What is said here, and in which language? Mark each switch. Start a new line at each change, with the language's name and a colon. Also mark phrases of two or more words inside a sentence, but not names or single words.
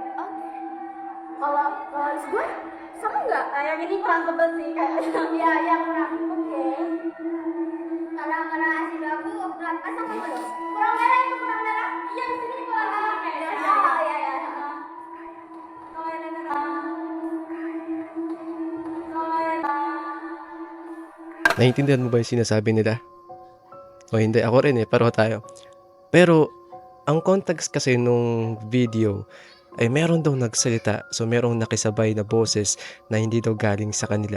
Indonesian: Oh, kalau alis gue sama nggak? Yang ini kurang tebal sih kayaknya. Iya, iya kurang. Oke. Karena alis aku kurang sama nggak dong? Kurang merah itu kurang merah. Iya di sini kurang tebal kayaknya. Oh iya iya. Kalau yang
Filipino: Naiintindihan mo ba yung sinasabi nila? O hindi, ako rin pareho tayo. Pero, ang context kasi nung video ay meron daw nagsalita. So, merong nakisabay na boses na hindi daw galing sa kanila.